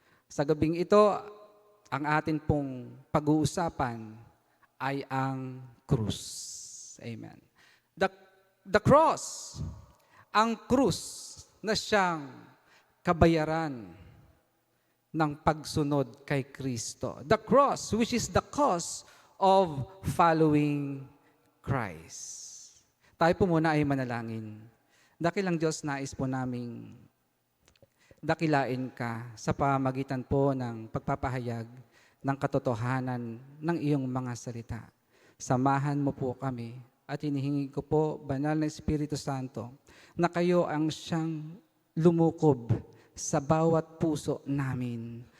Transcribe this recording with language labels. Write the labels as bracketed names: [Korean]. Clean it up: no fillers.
[Filipino] Sa gabing ito, ang atin pong pag-uusapan ay ang krus. Amen. [English] The cross, [Filipino] ang krus na siyang kabayaran ng pagsunod kay Kristo. [English] The cross, which is the cause of following Christ. [Filipino] Tayo po muna ay manalangin. Dakilang Diyos, nais po naming dakilain ka sa pamagitan po ng pagpapahayag ng katotohanan ng iyong mga salita. Samahan mo po kami at hinihingi ko po, Banal na Espiritu Santo, na kayo ang siyang lumukob sa bawat puso namin.